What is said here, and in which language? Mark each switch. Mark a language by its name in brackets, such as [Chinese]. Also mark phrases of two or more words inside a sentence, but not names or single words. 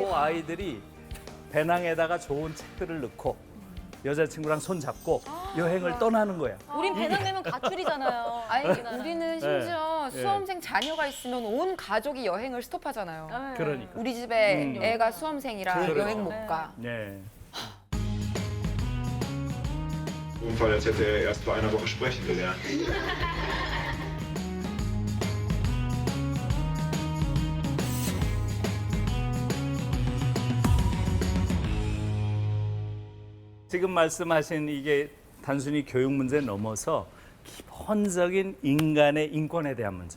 [Korean] 그 아이들이 배낭에다가 좋은 책들을 넣고 여자친구랑 손 잡고 여행을 떠나는 거야. 우린 배낭 내면 가출이잖아요. 아니 우리나라. 우리는 심지어 네. 수험생 자녀가 있으면 온 가족이 여행을 스톱하잖아요. 네. 그러니까. 우리 집에 음. 애가 수험생이라 그렇죠. 여행 못 네. 가. 네. [German] Unfall, als hätte er erst vor einer Woche sprechen gelernt. [Korean] 지금 말씀하신 이게 단순히 교육 문제 넘어서 기본적인 인간의 인권에 대한 문제예요.